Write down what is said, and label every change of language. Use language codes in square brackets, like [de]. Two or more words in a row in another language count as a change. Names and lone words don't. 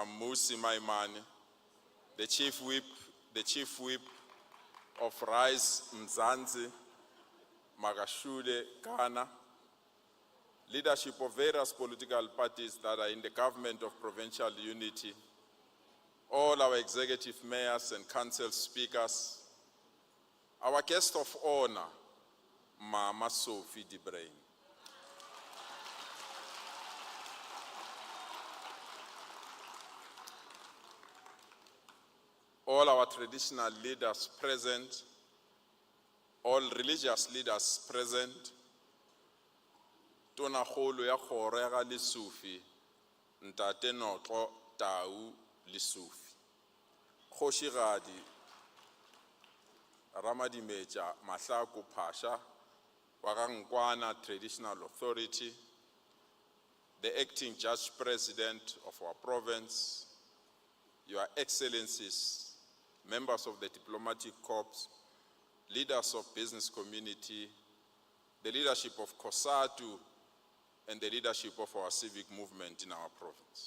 [en] Musi Maimane, the Chief Whip of Rise Mzansi, Magashule Ghana, leadership of various political parties that are in the government of provincial unity, all our executive mayors and council speakers, our guest of honor, Mama Sophie de Bruyn. All our traditional leaders present, all religious leaders present, [nso] Tona Kholo ya [en] Gauteng Lesufi, Ntate Notlo Tau Lesufi, Kgoshigadi Ramadimeja Mahlaku Pasha, Wagangwana Traditional Authority, the acting Judge President of our province, Your Excellencies, members of the Diplomatic Corps, leaders of business community, the leadership of COSATU, and the leadership of our civic movement in our province.